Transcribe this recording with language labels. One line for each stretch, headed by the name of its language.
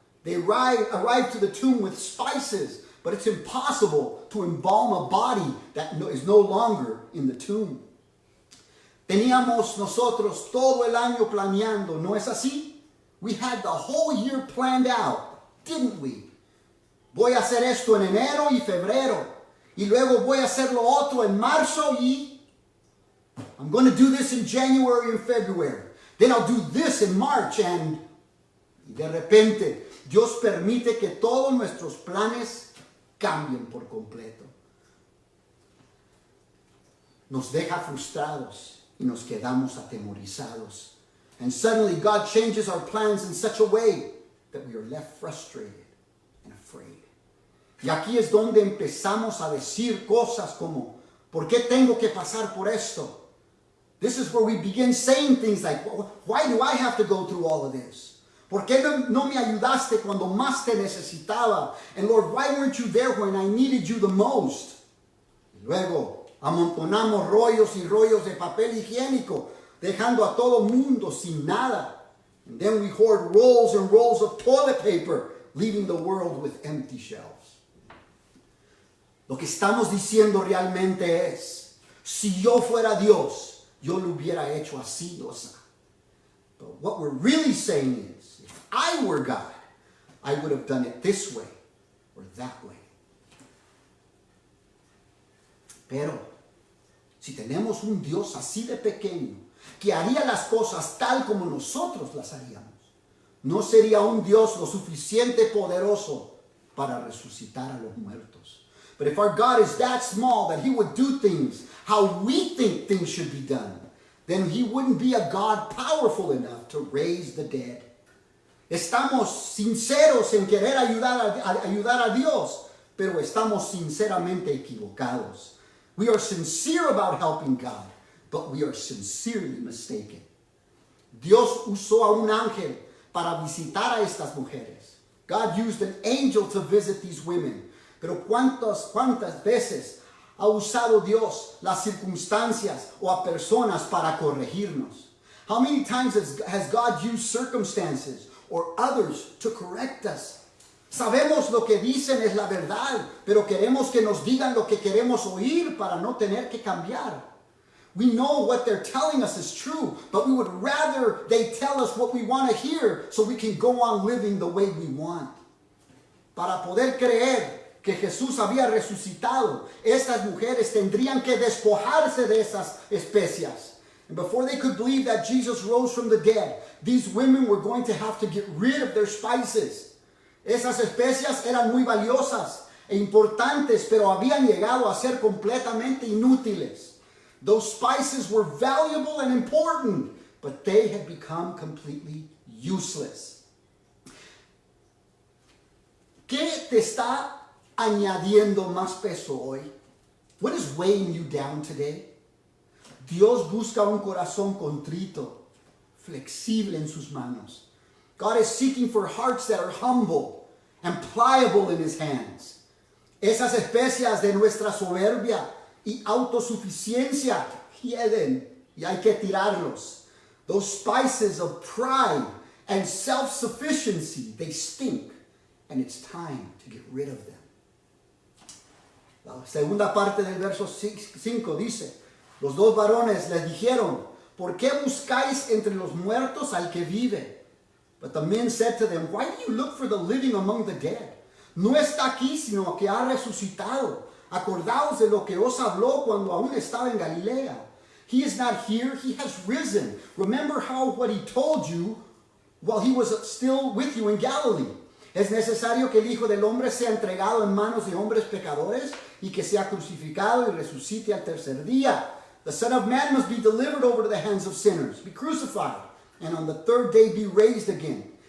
English: They arrived to the tomb with spices, but it's impossible to embalm a body that is no longer in the tomb.
Spanish: Teníamos nosotros todo el año planeando, ¿no es así?
English: We had the whole year planned out, didn't we?
Spanish: Voy a hacer esto en enero y febrero, y luego voy a hacer lo otro en marzo y
English: I'm going to do this in January and February. Then I'll do this in March and
Spanish: de repente Dios permite que todos nuestros planes cambien por completo. Nos deja frustrados y nos quedamos atemorizados.
English: And suddenly God changes our plans in such a way that we are left frustrated and afraid.
Spanish: Y aquí es donde empezamos a decir cosas como, ¿por qué tengo que pasar por esto?
English: This is where we begin saying things like, why do I have to go through all of this?
Spanish: ¿Por qué no me ayudaste cuando más te necesitaba?
English: And Lord, why weren't you there when I needed you the most?
Spanish: Y luego amontonamos rollos y rollos de papel higiénico, dejando a todo mundo sin nada.
English: And then we hoard rolls and rolls of toilet paper, leaving the world with empty shelves.
Spanish: Lo que estamos diciendo realmente es, si yo fuera Dios, yo lo hubiera hecho así o así.
English: But what we're really saying is, if I were God, I would have done it this way or that way.
Spanish: Pero, si tenemos un Dios así de pequeño, que haría las cosas tal como nosotros las haríamos, no sería un Dios lo suficiente poderoso para resucitar a los muertos.
English: But if our God is that small that he would do things how we think things should be done, then he wouldn't be a God powerful enough to raise the dead.
Spanish: Estamos sinceros en querer ayudar a Dios, pero estamos sinceramente equivocados.
English: We are sincere about helping God, but we are sincerely mistaken.
Spanish: Dios usó a un ángel para visitar a estas mujeres.
English: God used an angel to visit these women.
Spanish: Pero ¿cuántas veces ha usado Dios las circunstancias o a personas para corregirnos?
English: How many times has God used circumstances or others to correct us.
Spanish: Sabemos lo que dicen es la verdad, pero queremos que nos digan lo que queremos oír para no tener que cambiar.
English: We know what they're telling us is true, but we would rather they tell us what we want to hear so we can go on living the way we want.
Spanish: Para poder creer que Jesús había resucitado, estas mujeres tendrían que despojarse de esas especias.
English: And before they could believe that Jesus rose from the dead, these women were going to have to get rid of their spices.
Spanish: Esas especias eran muy valiosas e importantes, pero habían llegado a ser completamente inútiles.
English: Those spices were valuable and important, but they had become completely useless.
Spanish: ¿Qué te está añadiendo más peso hoy?
English: What is weighing you down today?
Spanish: Dios busca un corazón contrito, flexible en sus manos.
English: God is seeking for hearts that are humble and pliable in his hands.
Spanish: Esas especias de nuestra soberbia y autosuficiencia hieden y hay que tirarlos.
English: Those spices of pride and self-sufficiency, they stink, and it's time to get rid of them.
Spanish: La segunda parte del verso 5 dice, los dos varones les dijeron, ¿por qué buscáis entre los muertos al que vive?
English: But the men said to them, why do you look for the living among the dead?
Spanish: No está aquí, sino que ha resucitado. Acordaos de lo que os habló cuando aún estaba en Galilea.
English: He is not here, he has risen. Remember what he told you while he was still with you in Galilee.
Spanish: Es necesario que el Hijo del Hombre sea entregado en manos de hombres pecadores y que sea crucificado y resucite al tercer día.
English: The Son of Man must be delivered over to the hands of sinners, be crucified, and on the third day be raised again.